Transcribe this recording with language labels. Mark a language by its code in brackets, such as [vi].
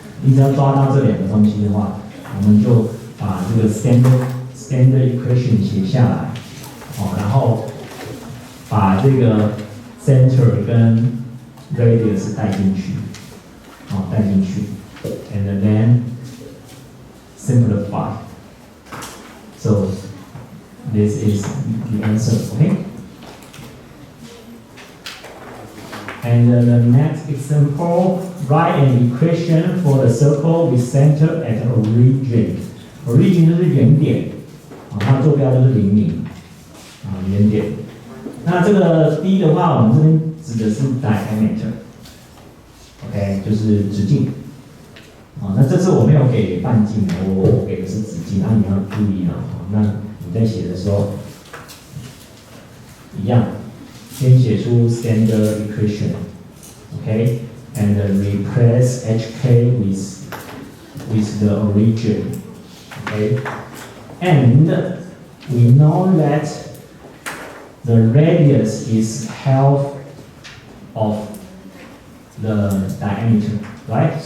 [zh] 你只要抓到这2个东西的话，我们就把这个 standard equation 写下来，然后把这个 center 跟 radius 带进去， [en] and then simplify. So this is the answer, okay? And the next example, write an equation for the circle with center at origin. [zh] Origin 就是原点，它坐标就是00，原点。那这个第一的话，我们这边指的是 diameter，OK， 就是直径。那这次我没有给半径，我给的是直径，你要注意那你在写的时候，一样，先写出 standard equation，OK， [en] and replace HK with the origin，OK， and we know that the radius is half of the diameter, right?